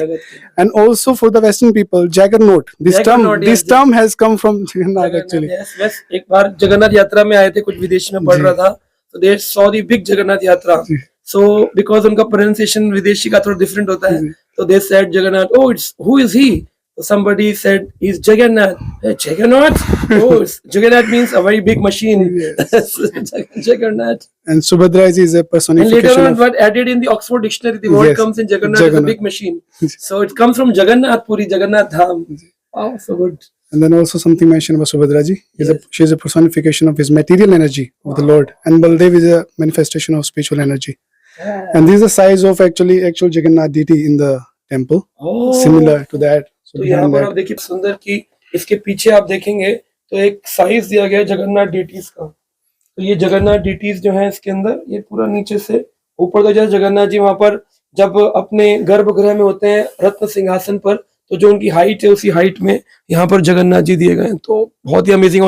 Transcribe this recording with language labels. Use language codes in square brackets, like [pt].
[en] And also for the western people juggernaut, this term has come from Jagannath actually. [hi] एक बार जगन्नाथ यात्रा में आए थे, कुछ विदेश में पढ़ रहा था, तो [en] they saw the big Jagannath Yatra, [hi] सो बिकॉज उनका प्रोनाउंसिएशन विदेशी का थोड़ा डिफरेंट होता है, तो [en] they said [hi] Jagannath, [en] oh it's who is he? So somebody said he's Jagannath. Hey, Jagannath? Oh, Jagannath means a very big machine. Jagannath. And Subhadra ji is a personification. And later on, what added in the Oxford Dictionary, the word comes in Jagannath is a big machine. So it comes from Jagannath Puri, Jagannath Dham. Wow, so good. And then also something mentioned about Subhadra ji. She is a personification of his material energy of the Lord, and Baldev is a manifestation of spiritual energy. And this is the size of actual Jagannath deity in the temple, similar to that. [hi] तो यहाँ पर आप देखिए सुंदर की इसके पीछे आप देखेंगे तो एक साइज दिया गया है जगन्नाथ डीटीज का। तो ये जगन्नाथ डीटीज जो है इसके अंदर ये पूरा नीचे से ऊपर तक, जैसे जगन्नाथ जी वहां पर जब अपने गर्भगृह में होते हैं रत्न सिंहासन पर, तो जो उनकी हाइट है उसी हाइट में यहाँ पर जगन्नाथ जी दिए गए हैं। तो बहुत ही अमेजिंग है।